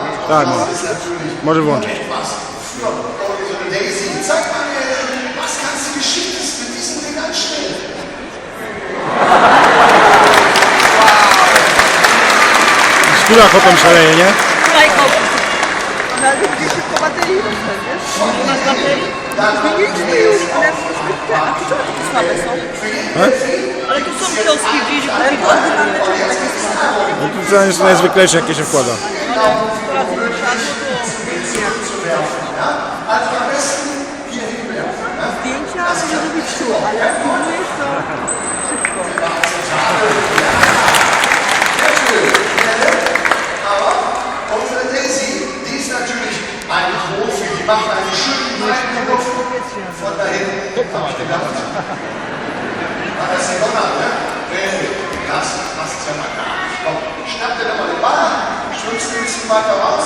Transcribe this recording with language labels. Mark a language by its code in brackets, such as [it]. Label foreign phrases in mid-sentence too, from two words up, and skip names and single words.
[pl] Tak, no. Może włączyć. [de] Daisy, zeig mal mir, was kannst du Geschicktes mit diesem Ding anstellen? [pl] Skóra potem szaleje, nie? Ale gdzieś się po baterii rozstać, wiesz? Masz baterii? Zmieniliśmy już, ale a to czemu takie słabe są? Ale tu są wioski gdzieś, ale to oryginalne czemu takie słabe? No to jest najzwyklejsze, jakie się wkłada. Ale 100 razy nie siadło, to zdjęcia może robić tu, ale filmujesz to szybko. [de] Unsere Daisy, die ist natürlich ein Profi, die macht einen schönen Weitwurf von da hinten, hab ich gedacht. War das der Donner, ne? Das passt ja mal gar nicht. Komm, schnapp dir doch mal den Ball, schwimmst ein bisschen weiter raus.